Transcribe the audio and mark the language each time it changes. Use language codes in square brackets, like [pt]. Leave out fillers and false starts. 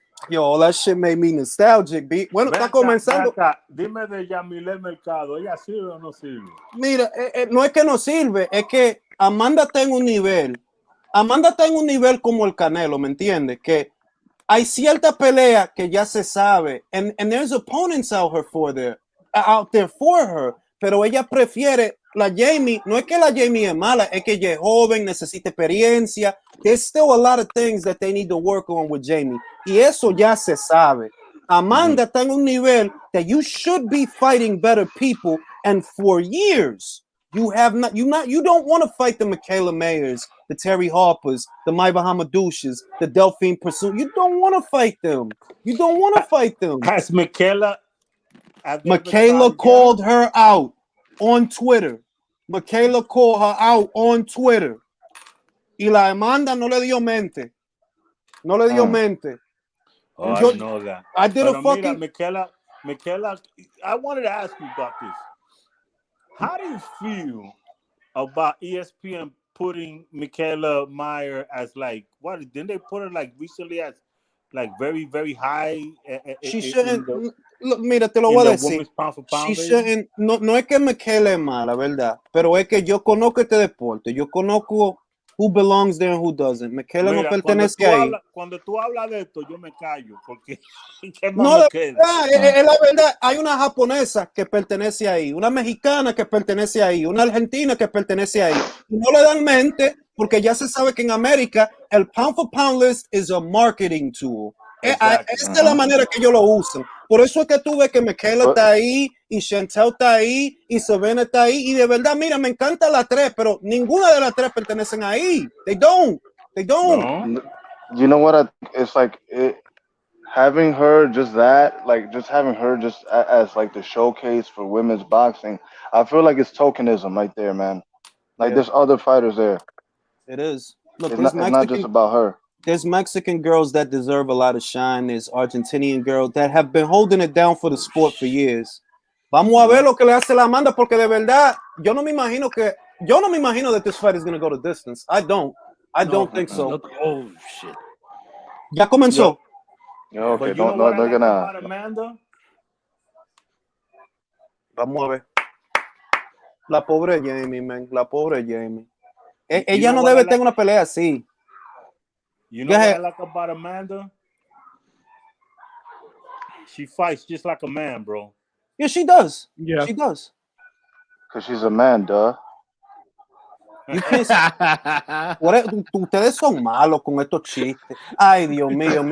[en] Yo, that shit made me nostalgic, B. [es] Bueno, Ven está acá, ven comenzando. acá. Dime de Yamile Mercado. ¿Ella sirve o no sirve? Mira, no es que no sirve, es que Amanda está en un nivel. Amanda está en un nivel como el Canelo, ¿me entiendes? Que hay cierta pelea que ya se sabe, [en] and there's opponents out there for her, [es] pero ella prefiere la Jamie. No es que la Jamie es mala, es que ella es joven, necesita experiencia. [en] There's still a lot of things that they need to work on with Jamie, [es] y eso ya se sabe. [en] Amanda [es] está en un nivel [en] that you should be fighting better people, and for years you don't want to fight the Michaela Mayers, the Terry Harpers, the Maiva Hamadouches, the Delphine Pursuit. You don't want to fight them. You don't want to fight them. Has Michaela Michaela called her out on Twitter. Michaela called her out on Twitter. [es] Y la Amanda no le dio mente. No le dio mente. [en] Oh, I know that. I did [es] Pero [en] a fucking... mira, Michaela, I wanted to ask you about this. How do you feel about ESPN putting Michaela Meyer as like, what, didn't they put her like recently as like very, very high? She shouldn't... [es] Look, mira, te lo voy a decir. [en] She shouldn't... [es] No es que Michaela es mala, ¿verdad? Pero es que yo conozco este deporte. Yo conozco [en] who belongs there and who doesn't. [es] Michaela no pertenece ahí. Cuando tú hablas de esto, yo me callo, porque ¿qué más me queda? Es la verdad. Hay una japonesa que pertenece ahí, una mexicana que pertenece ahí, una argentina que pertenece ahí. Y no le dan mente porque ya se sabe que en América el [en] pound for pound list is a marketing tool. [es] Esa es la manera que ellos lo usan. Por eso es que tú ves que Michaela está ahí, y Chantel está ahí, y Savannah está ahí. Y de verdad, mira, me encantan las tres, pero ninguna de las tres pertenecen ahí. [en] They don't. No. You know what? It's like having her just having her just as like the showcase for women's boxing. I feel like it's tokenism right there, man. Like there's other fighters there. It is. Look, it's not just about her. There's Mexican girls that deserve a lot of shine. There's Argentinian girls that have been holding it down for the sport for years. [es] Vamos a ver lo que le hace la Amanda, porque de verdad, yo no me imagino [en] that this fight is going to go to distance. I don't think so. Oh, shit. [es] Ya comenzó. [en] Okay, no, they're gonna... Amanda? [es] Vamos a ver. La pobre Jamie, man. La pobre Jamie. Ella no debe tener una pelea así. [en] You know what I like about Amanda? She fights just like a man, bro. Yeah, she does. Yeah. She does. Because she's a man, duh. You can't [es] ustedes son malos con estos chistes. Ay, Dios mío.